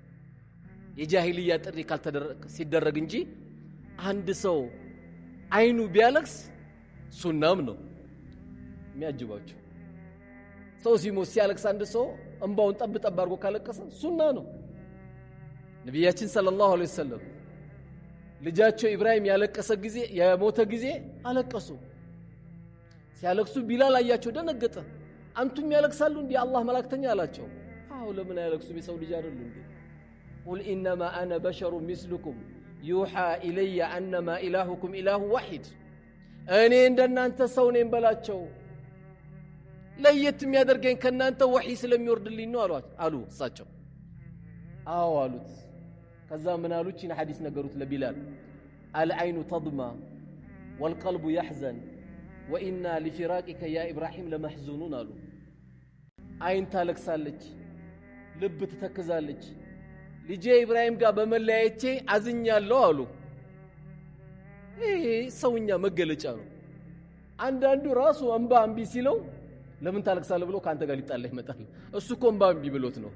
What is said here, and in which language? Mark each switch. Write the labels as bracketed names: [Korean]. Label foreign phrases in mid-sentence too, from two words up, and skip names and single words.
[Amharic] ነው የጃሂልያ ጥሪ ሲደረግ እንጂ አንድ ሰው አይኑ ቢያለቅስ ሱናም ነው የሚያጅባቸው ሰው ሲሞት ሲያለቅስ አንድ ሰው እንባውን ጠብ አድርጎ ካለቀሰ ሱና ነው ነብያችን [Arabic] صلى الله عليه [Amharic] ወሰለም ልጃቸው ኢብራሂም ያለቀሰ ጊዜ የሞተ ጊዜ አለቀሱ ሲያለቅሱ ቢላል አያቸው ደነገጠ አንቱም ያለቅሳሉ እንዴ አላህ መላእክተኛ አላቸው አው ለምን ያለቅሱ በሰው ልጅ አይደሉ እንዴ [Arabic] قل انما انا بشر مثلكم يوحى الي انما الهكم اله واحد [Amharic] እኔ እንደናንተ ሰው ነኝ በላቸው ለየት የሚያደርገኝ ከናንተ ወህይ ስለሚወርድልኝ ነው አሉ እሳቸው አው አሉት ከዛ ምን አሉት ይሄን ሐዲስ ነገሩት ለቢላል [Arabic] العين تضمى والقلب يحزن وإنا لفراقك يا إبراهيم لمحزونون [Amharic] አሉ አይን ታለቅሳለች ልብ ትተክዛለች ልጄ ኢብራሂም ጋር በመለያየቴ አዝኛለሁ አሉ ይሄ ሰውኛ መገለጫ ነው አንዳንዱ ራሱ እንባ እንቢ ሲለው ለምን ታለቅሳለህ ብሎ ካንተ ጋር ሊጣላ ይመጣል እሱ እኮ እንባ እንቢ ብሎት ነው